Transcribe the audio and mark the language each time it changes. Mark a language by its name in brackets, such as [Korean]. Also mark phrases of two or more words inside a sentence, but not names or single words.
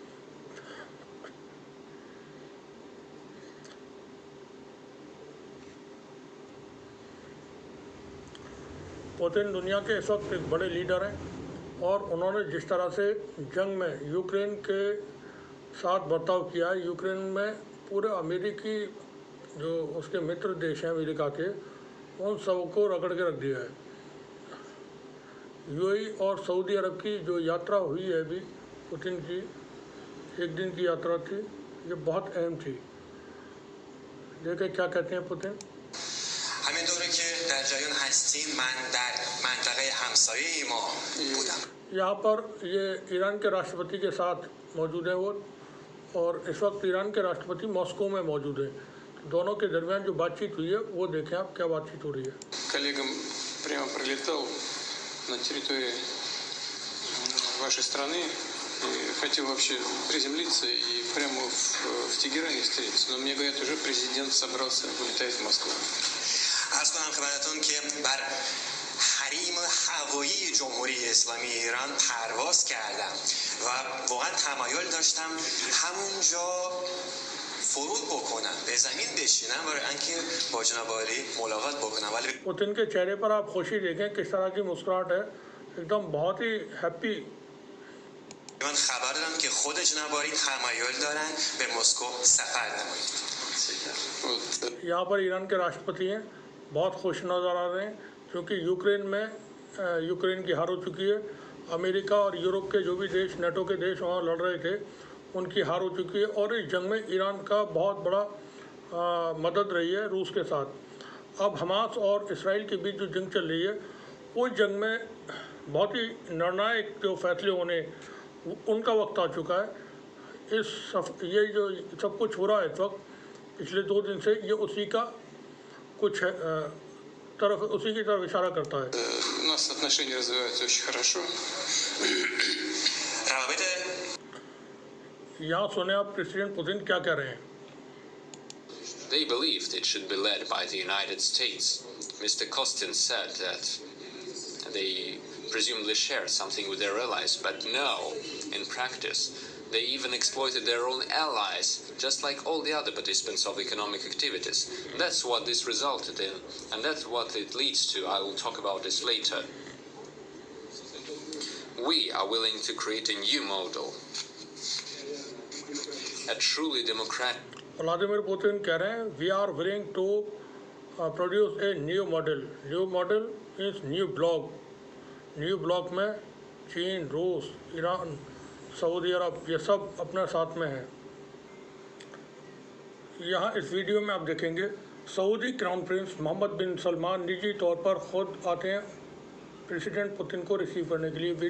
[Hindi] पुतिन दुनिया के इस वक्त एक बड़े लीडर हैं और उन्होंने जिस तरह से जंग में यूक्रेन के साथ बर्ताव किया है, यूक्रेन में पूरे अमेरिकी जो उसके मित्र देश हैं अमेरिका के, उन सबको रगड़ के रख दिया है। यूएई और सऊदी अरब की जो यात्रा हुई है अभी पुतिन की, एक दिन की यात्रा थी, ये बहुत अहम थी। देखिए क्या कहते हैं पुतिन। [Persian] همینطوره که در جریان هستین من در منطقه همسایه ما بودم. [Hindi] यहाँ पर ये ईरान के राष्ट्रपति के साथ मौजूद हैं वो, और इस वक्त ईरान के राष्ट्रपति मॉस्को में मौजूद हैं। दोनों के दरमियान जो बातचीत हुई है वो देखें आप, क्या बातचीत हो रही है। [Russian] Коллегам прямо прилетал на территории вашей страны и хотел вообще приземлиться и прямо в Тегеране встретиться. Но мне говорят, уже президент собрался, вылетает в Москву. [Persian] عرض کنم خدمتتون که بر حریم هوایی جمهوری اسلامی ایران پرواز کردم و واقعا تمایل داشتم همونجا فرود بکنم، به زمین بشینم برای اینکه با جناب عالی ملاقات بکنم. ولی [Hindi] पुतिन के चेहरे पर आप खुशी देखें, किस तरह की मुस्कुराहट है, एकदम बहुत ही हैप्पी। [Persian] من خبر دارم که خود جناب عالی تمایل دارن به مسکو سفر نمایید. [Hindi] यहाँ पर ईरान के राष्ट्रपति हैं, बहुत खुश नज़र आ रहे हैं क्योंकि यूक्रेन की हार हो चुकी है। अमेरिका और यूरोप के जो भी देश, नेटो के देश वहाँ लड़ रहे थे, उनकी हार हो चुकी है और इस जंग में ईरान का बहुत बड़ा मदद रही है रूस के साथ। अब हमास और इसराइल के बीच जो जंग चल रही है, उस जंग में बहुत ही निर्णायक जो फैसले होने उनका वक्त आ चुका है। ये जो सब कुछ हो रहा है इस वक्त पिछले 2 दिन से, ये उसी का कुछ उसी की तरफ इशारा करता है। [Russian] У нас отношения развиваются очень хорошо. [Persian] روابط [Hindi] यहाँ सुने आप प्रेसिडेंट पुतिन क्या कह रहे हैं। [English] They believed it should be led by the United States. Mr. Kostin said that they presumably shared something with their allies, but no, in practice, they even exploited their own allies, just like all the other participants of economic activities. That's what this resulted in, and that's what it leads to. I will talk about this later. We are willing to create a new model, a truly democratic. [Hindi] व्लादिमीर पुतिन कह रहे हैं [English] we are willing to produce a new model. new model means new block. new block [Hindi] में चीन, रूस, ईरान, सऊदी अरब, ये सब अपने साथ में हैं। यहाँ इस वीडियो में आप देखेंगे सऊदी [English] crown prince [Hindi] मोहम्मद बिन सलमान निजी तौर पर खुद आते हैं प्रेसिडेंट पुतिन को रिसीव करने के लिए।